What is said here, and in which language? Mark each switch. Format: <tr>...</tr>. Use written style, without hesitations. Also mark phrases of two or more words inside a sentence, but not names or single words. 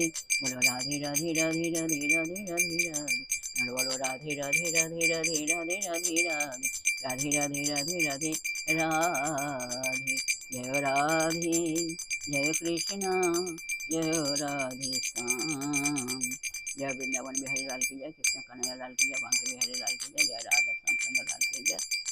<bn>বলো রাধে রাধে রাধে রাধে রাধে রাধে রাধে। বলো রাধে রাধে রাধে রাধে রাধে রাধে রাধে রাধে রাধে রাধে রাধে রাধে। জয় রাধে, জয় কৃষ্ণ, জয় রাধে শ্যাম।</bn> <hi>जय वृंदावन बिहारी लाल की जय, कृष्ण कन्हैया लाल की जय, बांके बिहारी लाल की जय, जय राधा श्याम सुंदर लाल की जय।</hi>